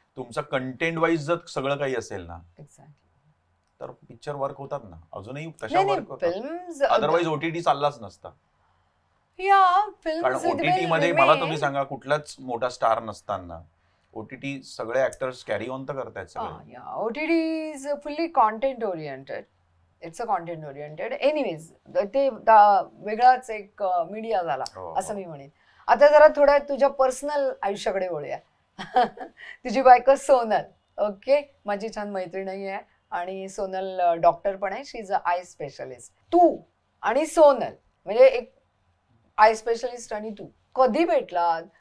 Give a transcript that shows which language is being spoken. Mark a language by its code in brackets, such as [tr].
[mr] तुमचा content wise जर सगळं काही असेल ना तर पिक्चर वर्क होतात ना, अजूनही तशा वर्क होतात. अदरवाईज ओटीटी चाललाच नसता. कारण ओटीटी मध्ये मला तुम्ही सांगा, कुठलाच मोठा स्टार नसताना ओटीटी सगळे ऍक्टर्स कॅरी ऑन तर करतायत सगळे. [en] OTT is fully content oriented. It's a content oriented. [mr] Anyways ते वेगळाच एक मीडिया झाला असं मी म्हणेन. आता जरा थोड्या तुझ्या पर्सनल आयुष्याकडे वळूया. तुझी बायको सोनल, ओके, माझी छान मैत्रीणही आहे आणि सोनल डॉक्टर पण आहे. [en] She is a eye specialist. [mr] तू आणि सोनल म्हणजे एक आय स्पेशलिस्ट आणि तू कधी भेटलात?